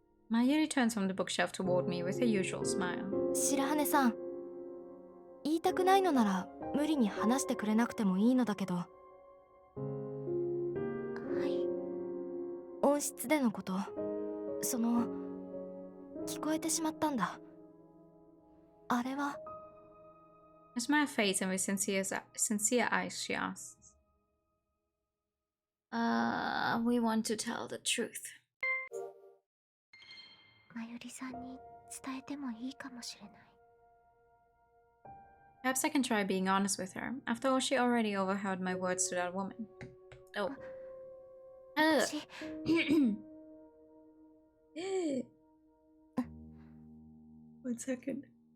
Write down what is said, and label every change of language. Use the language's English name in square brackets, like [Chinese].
[English] Mayuri turns from the bookshelf toward me with her usual smile. [Japanese] 白羽さん、言いたくないのなら無理に話してくれなくてもいいのだけど。はい。温室でのこと、聞こえてしまったんだ。あれは。 [English] I smile face and with sincere eyes she asks. We want to tell the truth. [Japanese] まゆりさんに伝えてもいいかもしれない。 [English] Perhaps I can try being honest with her. After all, she already overheard my words to that woman. Oh. [Japanese] 私 [English] One second.